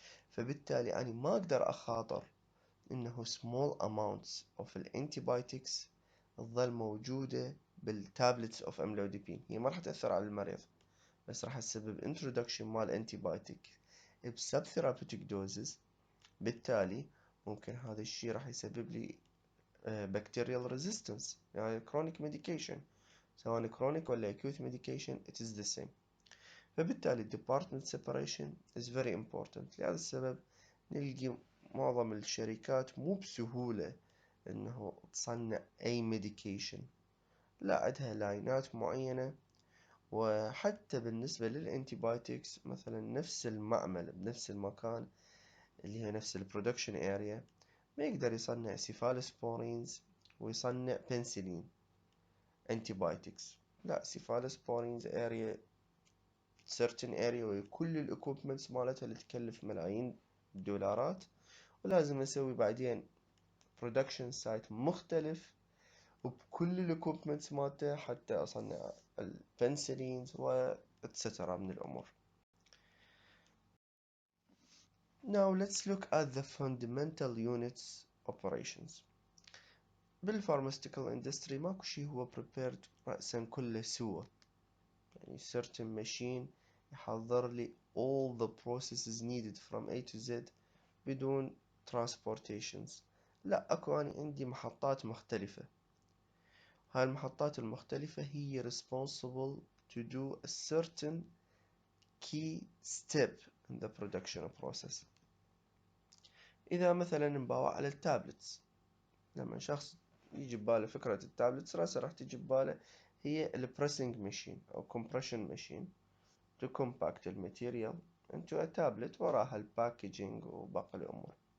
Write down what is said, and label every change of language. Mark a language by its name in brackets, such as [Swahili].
[Arabic] فبالتالي أنا ما أقدر أخاطر إنه [English] small amounts of [Arabic] الانتيبايوتكس تظل موجودة بالتابلتس of amlodipine. هي ما راح تأثر على المريض بس راح تسبب introduction مال antibiotic بسب [English] therapeutic doses، [Arabic] بالتالي ممكن هذا الشيء راح يسبب لي [English] bacterial resistance. [Arabic] يعني [English] chronic medication [Arabic] سواء chronic ولا [English] acute medication it is the same. [Arabic] فبالتالي [English] department separation is very important. [Arabic] لهذا السبب نلقي معظم الشركات مو بسهولة إنه تصنع أي medication، لا عندها لاينات معينة. وحتى بالنسبة للانتيبايوتكس مثلا نفس المعمل بنفس المكان اللي هي نفس البرودكشن اريا ما يقدر يصنع سيفالوسبورينز ويصنع بنسلين انتيبايوتكس. لا، سيفالوسبورينز اريا [English] certain area [Arabic] وكل الاكوبمنتس مالتها اللي تكلف ملايين الدولارات، ولازم اسوي بعدين برودكشن سايت مختلف وبكل الاكوبمنتس مالته حتى اصنع البنسلينز و اتسترا من الامور. [English] Now let's look at the fundamental units operations. [Arabic] بالpharmaceutical industry ماكو شي هو prepared رأسا كله سوى، يعني [English] certain machine [Arabic] يحضر لي [English] all the processes needed from A to Z [Arabic] بدون transportations. لا، أكو أنا عندي محطات مختلفة، هاي المحطات المختلفة هي [English] responsible to do a certain key step in the production process. [Arabic] إذا مثلا نباوع على التابلتس، لما شخص يجي بباله فكرة التابلتس راسه راح تجي بباله هي البريسنج ماشين أو [English] compression machine to compact [Arabic] الماتيريال [English] into a tablet، [Arabic] وراها الباكجينج وباقي الأمور.